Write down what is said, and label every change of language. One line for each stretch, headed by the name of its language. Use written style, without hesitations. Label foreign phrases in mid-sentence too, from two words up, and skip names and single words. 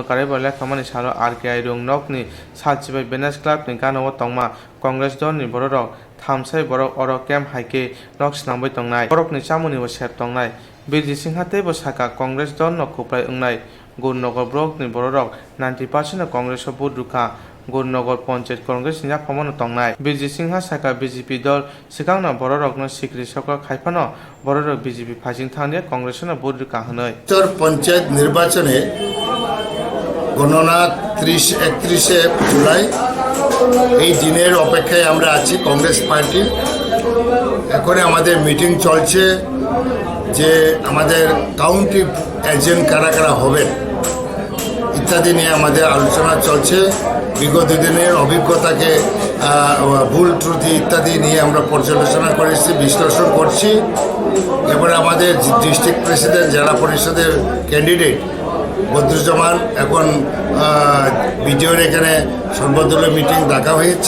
Bodo: कारेबो लेखामानि सालो आरके आइरुं नगनि साचिबाय बेनास क्लाबनि गानाव तंमा कांग्रेस दलनि बररक थामसाय बरक अर केम हाइके नक स्नांबाय तंनाय बरकनि चामुनिबो सेब तंनाय बिरजित सिंहा तेबो साका कांग्रेस दल नखुप्राय उंनाय गुरनगर ब्लकनि बररक 90% कांग्रेस बुट रुखा गुरनगर पंचायत कांग्रेस निजाफामनो तंनाय बिरजित सिंहा साका बीजेपी दल सिगांनो बररकनो सिक्रि सकल खायफानो बररक बीजेपी फाजिं थांने कांग्रेसनो बुट रुखा हनै
Bangla: উত্তর পঞ্চায়েত নির্বাচনে গণনা 31 জুলাই এই দিনের অপেক্ষায় আমরা আছি কংগ্রেস পার্টি এখন আমাদের মিটিং চলছে যে আমাদের
English: county agent
Bangla: কারা কারা হবেন ইত্যাদি নিয়ে আমাদের আলোচনা চলছে বিগত দিনের অভিজ্ঞতাকে ভুল ত্রুটি ইত্যাদি নিয়ে আমরা পর্যালোচনা করেছি বিশ্লেষণ করছি এবার আমাদের
English: district president
Bangla: জেলা পরিষদের ক্যান্ডিডেট বদরুজ্জামান এখন বিডিওর এখানে সর্বদলীয় মিটিং ডাকা হয়েছে।